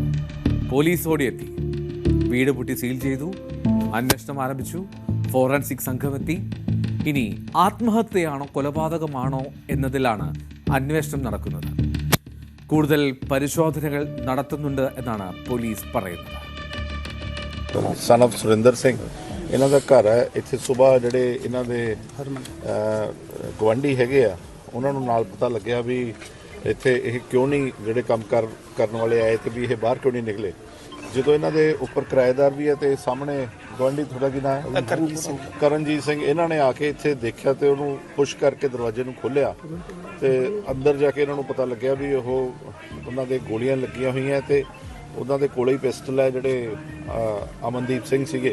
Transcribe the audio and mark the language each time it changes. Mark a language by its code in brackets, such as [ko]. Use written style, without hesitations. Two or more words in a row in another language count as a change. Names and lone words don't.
[ml] പോലീസ് ഓടിയെത്തി. വീട് പൂട്ടി സീൽ ചെയ്തു. അന്വേഷണം ആരംഭിച്ചു. ഫോറൻസിക് സംഘമെത്തി. ഇനി ആത്മഹത്യയാണോ കൊലപാതകമാണോ എന്നതിലാണ് അന്വേഷണം നടക്കുന്നത്. കൂടുതൽ പരിശോധനകൾ നടത്തുന്നുണ്ട് എന്നാണ് പോലീസ് പറയുന്നത്. [en] son of [pa] ਸੁਰਿੰਦਰ ਸਿੰਘ ਇਹਨਾਂ ਦਾ ਘਰ ਹੈ ਇੱਥੇ। ਸਵੇਰ ਜਿਹੜੇ ਇਹਨਾਂ ਦੇ ਗਵਾਂਢੀ ਹੈਗੇ ਆ ਉਹਨਾਂ ਨੂੰ ਨਾਲ ਪਤਾ ਲੱਗਿਆ ਵੀ ਇੱਥੇ ਇਹ ਕਿਉਂ ਨਹੀਂ ਜਿਹੜੇ ਕੰਮ ਕਰਨ ਵਾਲੇ ਆਏ ਤੇ ਵੀ ਇਹ ਬਾਹਰ ਕਿਉਂ ਨਹੀਂ ਨਿਕਲੇ। ਜਦੋਂ ਇਹਨਾਂ ਦੇ ਉੱਪਰ ਕਿਰਾਏਦਾਰ ਵੀ ਹੈ ਤੇ ਸਾਹਮਣੇ ਗਵਾਂਢੀ ਥੋੜਾ ਕੀ ਨਾਮ ਹੈ ਕਰਨਜੀਤ ਸਿੰਘ, ਇਹਨਾਂ ਨੇ ਆ ਕੇ ਇੱਥੇ ਦੇਖਿਆ ਤੇ ਉਹਨੂੰ ਪੁਸ਼ ਕਰਕੇ ਦਰਵਾਜ਼ੇ ਨੂੰ ਖੋਲ੍ਹਿਆ ਤੇ ਅੰਦਰ ਜਾ ਕੇ ਇਹਨਾਂ ਨੂੰ ਪਤਾ ਲੱਗਿਆ ਵੀ ਉਹ ਉਹਨਾਂ ਦੇ ਗੋਲੀਆਂ ਲੱਗੀਆਂ ਹੋਈਆਂ ਤੇ ਉਹਨਾਂ ਦੇ ਕੋਲੇ ਹੀ ਪਿਸਟਲ ਹੈ ਜਿਹੜੇ ਅਮਨਦੀਪ ਸਿੰਘ ਸੀਗੇ।